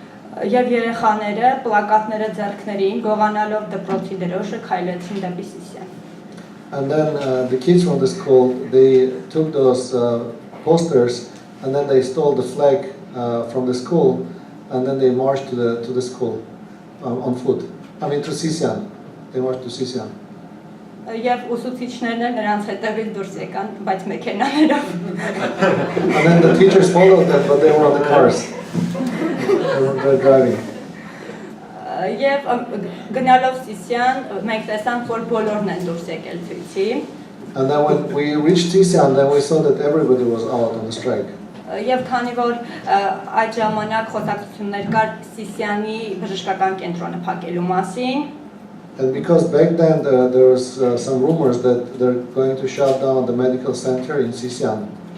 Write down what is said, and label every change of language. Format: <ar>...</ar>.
<hy>Եվ երեխաները պլակատները ձեռքներին գողանալով դպրոցի դրոշը քայլեցին դեպի Սիսիան։</hy> <en>And then the kids from the school, they took those posters and then they stole the flag from the school and then they marched to the school on foot. I mean to Sisian. They marched to Sisian.</en> <hy>Եվ ուսուցիչներն էլ նրանց հետևից դուրս եկան, բայց մեքենաներով։</hy> <en>And then the teachers followed them, but they were on the cars. They were driving.</en> <hy>Եվ գնալով Սիսիան, մենք տեսանք, որ բոլորն են դուրս եկել ցույցի։</hy> <en>And then when we reached Sisian, then we saw that everybody was out on the strike.</en> <hy>Եվ քանի որ այդ ժամանակ խոսակցություններ կար Սիսիանի բժշկական կենտրոնը փակելու մասին,</hy> <en>and because back then there was some rumors that they're going to shut down the medical center in Sisian.</en>